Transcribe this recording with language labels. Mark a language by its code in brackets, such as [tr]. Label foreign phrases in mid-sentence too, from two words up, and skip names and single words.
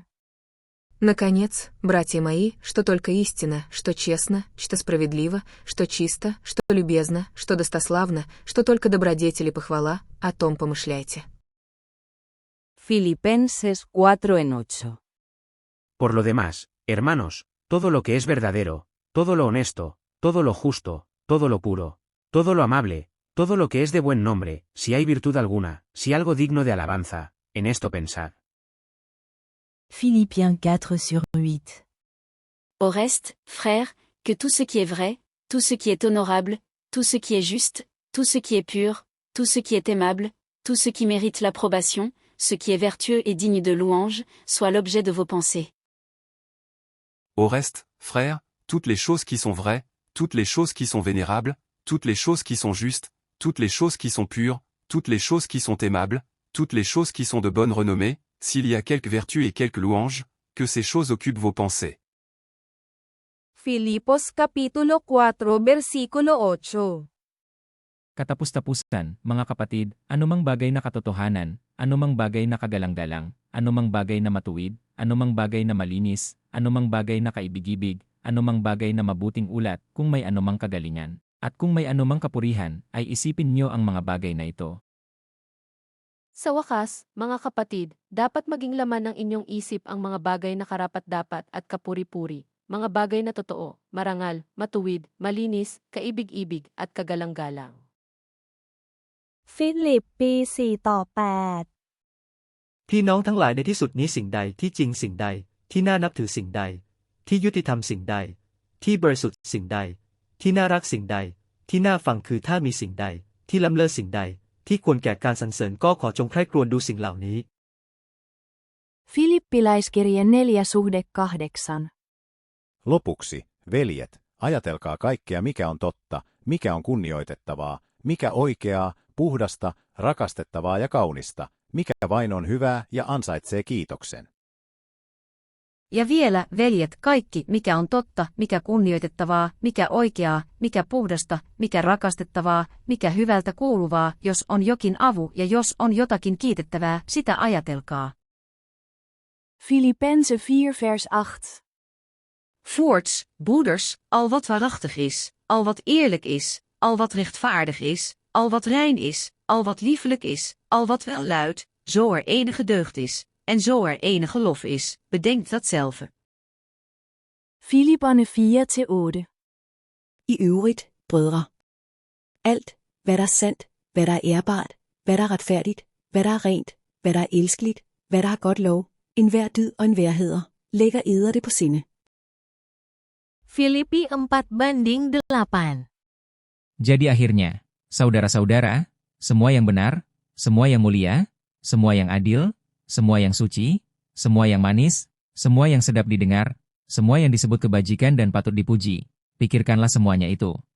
[ru] Наконец, братья мои, что только истина, что честно, что справедливо, что чисто, что любезно, что достославно, что только добродетель и похвала, о том помышляйте. [es] Filipenses 4:8. Por lo demás, hermanos, todo lo que es verdadero, todo lo honesto, todo lo justo, todo lo puro, todo lo amable, todo lo que es de buen nombre, si hay virtud alguna, si algo digno de alabanza, en esto pensad. [fr] Philippiens 4:8. Au reste, frères, que tout ce qui est vrai, tout ce qui est honorable, tout ce qui est juste, tout ce qui est pur, tout ce qui est aimable, tout ce qui mérite l'approbation, ce qui est vertueux et digne de louange, soit l'objet de vos pensées. Au reste, frères, toutes les choses qui sont vraies, toutes les choses qui sont vénérables, toutes les choses qui sont justes, toutes les choses qui sont pures, toutes les choses qui sont aimables, toutes les choses qui sont de bonne renommée, s'il y a quelque vertu et quelque louange, que ces choses occupent vos pensées. [tl] Filipos Kapitulo 4 versikulo 8. Katapus-tapusan, mga kapatid, anumang bagay na katotohanan, anumang bagay na kagalang-galang, anumang bagay na matuwid, anumang bagay na malinis, anumang bagay na kaibig-ibig, anumang bagay na mabuting ulat, kung may anumang kagalingan, at kung may anumang kapurihan, ay isipin niyo ang mga bagay na ito. Sa wakas, mga kapatid, dapat maging laman ng inyong isip ang mga bagay na karapat-dapat at kapuri-puri, mga bagay na totoo, marangal, matuwid, malinis, kaibig-ibig at kagalang-galang. [th] ฟิลิปปี4:8 พี่น้องทั้งหลายในที่สุดนี้สิ่งใดที่จริงสิ่งใดที่น่านับถือสิ่งใดที่ยุติธรรมสิ่งใดที่บริสุทธิ์สิ่งใดที่น่ารักสิ่งใดที่น่าฟังคือถ้ามีสิ่งใดที่ล้ำเลิศสิ่งใดที่ควรแก่การสรรเสริญก็ขอจงใคร่ครวญดูสิ่งเหล่านี้ [fi] Filippiläiskirje 4:8. Lopuksi, veljet, ajatelkaa kaikkea mikä on totta, mikä on kunnioitettavaa, mikä oikeaa, puhdasta, rakastettavaa ja kaunista, mikä vain on hyvää ja ansaitsee kiitoksen. Ja vielä, veljet, kaikki, mikä on totta, mikä kunnioitettavaa, mikä oikeaa, mikä puhdasta, mikä rakastettavaa, mikä hyvältä kuuluvaa, jos on jokin avu ja jos on jotakin kiitettävää, sitä ajatelkaa. [nl] Filippenzen 4:8. Voorts, broeders, al wat waarachtig is, al wat eerlijk is, al wat rechtvaardig is, al wat rein is, al wat liefelijk is, al wat welluidt, zo er enige deugd is, en zo er enige lof is, bedenkt datzelfde. [da] Filipperne 4-8. I øvrigt, brødre. Alt, hvad der er sandt, hvad der er ærbart, hvad der er retfærdigt, hvad der er rent, hvad der er elskeligt, hvad der har godt lov, enhver dyd og enhver heder, lægger eder det på sinde. [id] Filipi 4:8. Jadi akhirnya, saudara-saudara, semua yang benar, semua yang mulia, semua yang adil, semua yang suci, semua yang manis, semua yang sedap didengar, semua yang disebut kebajikan dan patut dipuji, pikirkanlah semuanya itu.